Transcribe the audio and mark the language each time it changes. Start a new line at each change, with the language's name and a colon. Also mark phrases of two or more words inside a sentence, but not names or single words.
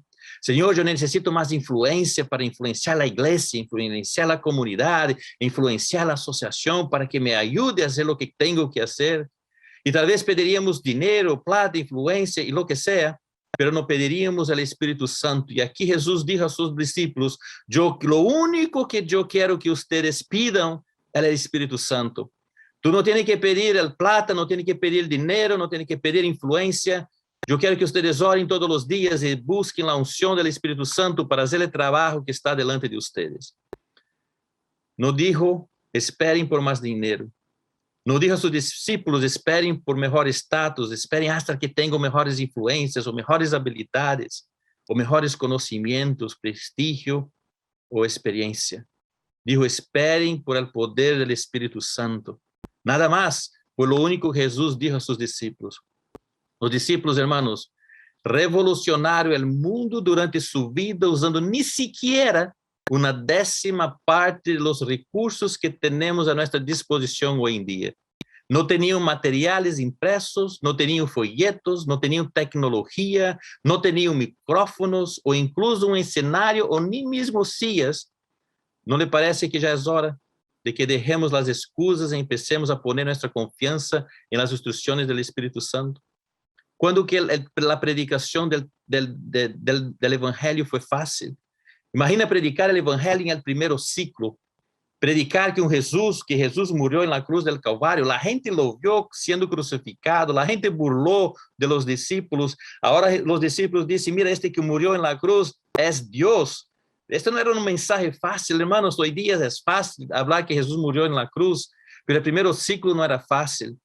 Portuguese: Senhor, eu necessito mais influência para influenciar a igreja, influenciar a comunidade, influenciar a associação para que me ajude a fazer o que tenho que fazer. E talvez pediríamos dinheiro, plata, influência e o que seja, mas não pediríamos o Espírito Santo. E aqui Jesus disse a seus discípulos, o único que eu quero que vocês pidan é o Espírito Santo. Tu não tens que pedir
Spanish: el plata,
Portuguese: não tens que pedir dinheiro, não tens que pedir influência. Eu quero que vocês orem todos os dias e busquem a unção do Espírito Santo para fazer o trabalho que está delante de vocês. Não dijo, esperem por mais dinheiro. Não dijo a seus discípulos, esperem por melhor status, esperem hasta que tenham melhores influências, ou melhores habilidades, ou melhores conhecimentos, prestígio ou experiência. Dijo, esperem por el poder do Espírito Santo. Nada mais, foi o único que Jesus dijo a seus discípulos. Os discípulos, hermanos, revolucionaram o mundo durante sua vida usando nem sequer uma 10ª parte dos recursos que temos a nossa disposição hoje em dia. Não tinham materiais impressos, não tinham folhetos, não tinham tecnologia, não tinham micrófonos, ou incluso um cenário, ou nem mesmo sillas. Não lhe parece que já é hora de que dejemos as excusas e empecemos a poner nossa confiança nas instruções do Espírito Santo? Quando que a predicação del Evangelho foi fácil?
Spanish: Imagina predicar el evangelio en el primer ciclo, predicar que Jesús murió en la cruz del Calvario. La gente lo vio siendo crucificado, la gente burló de los discípulos. Ahora los discípulos dicen, mira, este que murió en la cruz es Dios. Esto no era un mensaje fácil, hermanos. Hoy día es fácil hablar que Jesús murió en la cruz, pero el primer ciclo no era fácil.